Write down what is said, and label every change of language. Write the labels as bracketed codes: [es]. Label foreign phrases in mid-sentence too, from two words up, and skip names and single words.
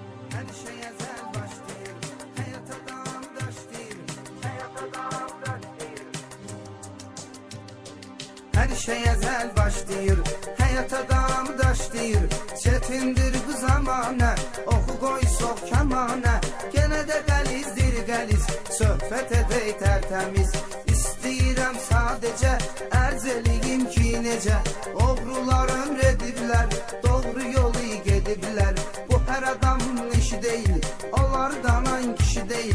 [tr] Her şey ezel başlayır, hayat adam daşlayır, hayat adam daşlayır. Her şey ezel başlayır, hayat adam daşlayır. Çetindir bu zamana, oku koy sok kemana. [az] Gene de gəlizdir gəliz, söhbət edək tərtəmiz. İstəyirəm sadəcə, ərz eləyim ki necə. Oğrular ömr ediblər, doğru yolu gediblər. Bu hər adamın işi deyil, onlardan an kişi deyil.